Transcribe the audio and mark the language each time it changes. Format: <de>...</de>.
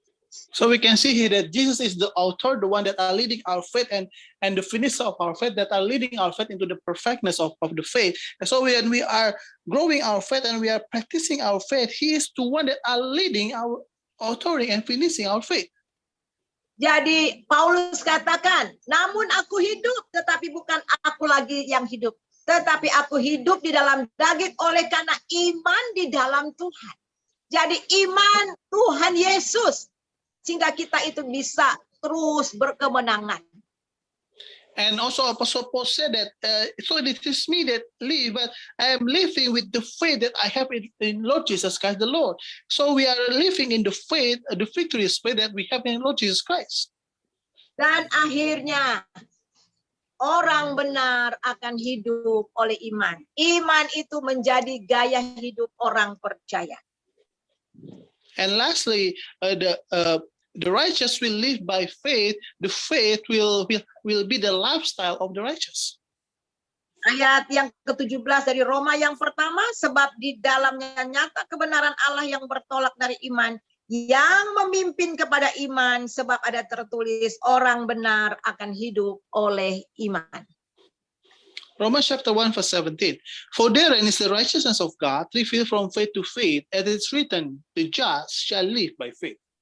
<en>So we can see here that Jesus is the author, the one that are leading our faith, and the finisher of our faith, that are leading our faith into the perfectness of the faith. And so when we are growing our faith and we are practicing our faith, he is the one that are leading our authority and finishing our faith.</en> <id>Jadi Paulus katakan, namun aku hidup, tetapi bukan aku lagi yang hidup, tetapi aku hidup di dalam daging oleh karena iman di dalam Tuhan. Jadi iman Tuhan Yesus, sehingga kita itu bisa terus berkemenangan.</id> <en>And also Apostle Paul said that, so it is me that live, but I am living with the faith that I have in Lord Jesus Christ the Lord. So we are living in the faith, the victorious faith that we have in Lord Jesus Christ.</en> <id>Dan akhirnya, orang benar akan hidup oleh iman. Iman itu menjadi gaya hidup orang percaya.</id> <en>And lastly, the righteous will live by faith. The faith will be the lifestyle of the righteous.</en> <id>Ayat yang ke-17 dari Roma yang pertama, sebab di dalamnya nyata kebenaran Allah yang bertolak dari iman, yang memimpin kepada iman, sebab ada tertulis orang benar akan hidup oleh iman.</id> <en>Romans chapter 1 verse 17. For therein is the righteousness of God revealed from faith to faith, as it is written, the just shall live by faith.</en>